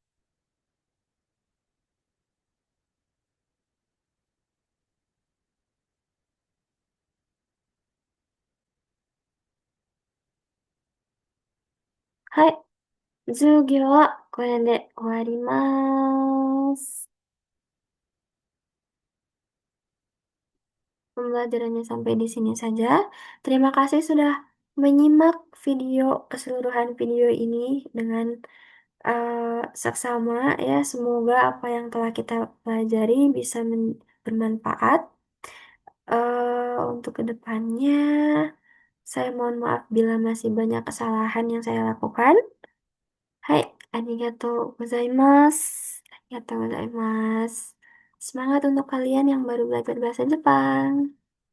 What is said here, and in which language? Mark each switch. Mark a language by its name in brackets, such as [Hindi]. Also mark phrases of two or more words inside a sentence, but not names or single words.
[Indonesian] Hai, [Japanese] 授業はこれで終わります。 [Indonesian] Pembelajarannya sampai di sini saja. Terima kasih sudah menyimak keseluruhan video ini dengan seksama ya. Semoga apa yang telah kita pelajari bisa bermanfaat. Untuk kedepannya, saya mohon maaf bila masih banyak kesalahan yang saya lakukan. Hai, [Japanese] ありがとうございます. ありがとうございます. [Indonesian] Semangat untuk kalian yang baru belajar bahasa Jepang.